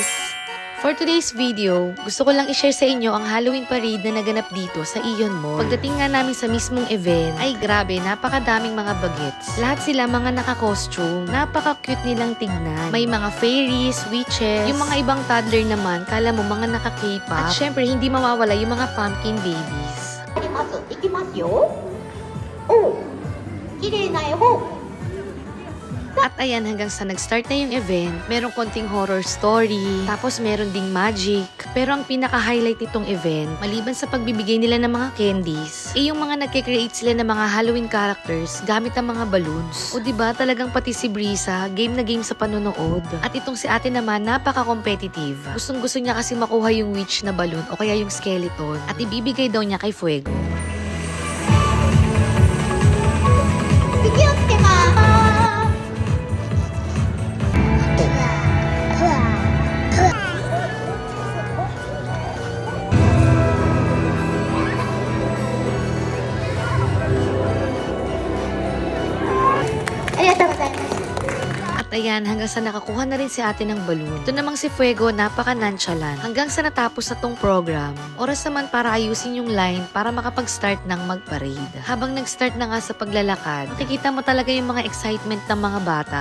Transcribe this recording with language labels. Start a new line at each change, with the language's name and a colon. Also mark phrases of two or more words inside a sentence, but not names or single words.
English: For today's video,
Filipino: gusto ko lang i-share sa inyo ang Halloween parade na naganap dito sa Ion Mall. Pagdating nga namin sa mismong event, ay grabe, napakadaming mga bagets. Lahat sila mga naka-costume, napaka-cute nilang tignan. May mga fairies, witches, yung mga ibang toddler naman, kala mo mga naka-K-pop. At syempre, hindi mawawala yung mga
English: pumpkin babies.
Japanese: いきますよ。おう、綺麗な絵本。
Filipino: At ayan, hanggang sa nag-start na yung event, merong konting horror story, tapos meron ding magic. Pero ang pinaka-highlight nitong event, maliban sa pagbibigay nila ng mga candies, yung mga nagke-create sila ng mga
English: Halloween characters
Filipino: gamit ang mga balloons. O diba, talagang pati si Brisa, game na game sa panonood. At itong si ate naman, napaka-competitive. Gustong-gusto niya kasi makuha yung witch na balloon o kaya yung skeleton. At ibibigay daw niya kay Fuego.
Japanese: 気をつけます。ありがとうございます。
Filipino: At ayan, hanggang sa nakakuha na rin si ate ng balloon. Ito namang si Fuego, napaka-nonchalant. Hanggang sa natapos na tong program, oras naman para ayusin yung line para makapag-start ng mag-parade. Habang nag-start na nga sa paglalakad, makikita mo talaga yung mga excitement ng mga bata.